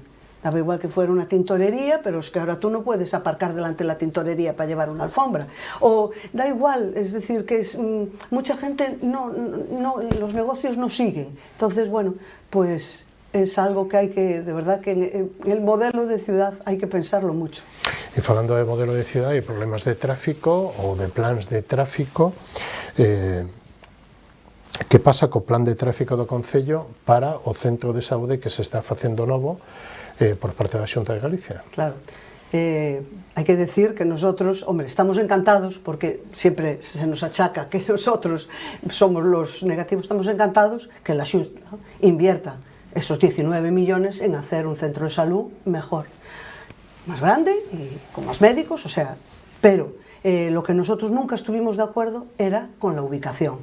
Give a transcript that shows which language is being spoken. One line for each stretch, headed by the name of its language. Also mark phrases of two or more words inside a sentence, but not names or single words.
Spanish: Daba igual que fuera una tintorería, pero es que ahora tú no puedes aparcar delante de la tintorería para llevar una alfombra. O da igual, es decir, que mucha gente los negocios no siguen. Entonces, bueno, pues... es algo que hay que, de verdad, que en el modelo de ciudad hay que pensarlo mucho.
Galician: E falando de modelo de ciudad e problemas de tráfico ou de plans de tráfico, que pasa co plan de tráfico do Concello para o centro de saúde que se está facendo novo por parte da Xunta de Galicia?
Spanish: Claro. Hay que decir que nosotros, hombre, estamos encantados, porque siempre se nos achaca que nosotros somos los negativos, estamos encantados que la Xunta invierta esos 19 millones en hacer un centro de salud mejor, más grande y con más médicos, o sea, pero lo que nosotros nunca estuvimos de acuerdo era con la ubicación.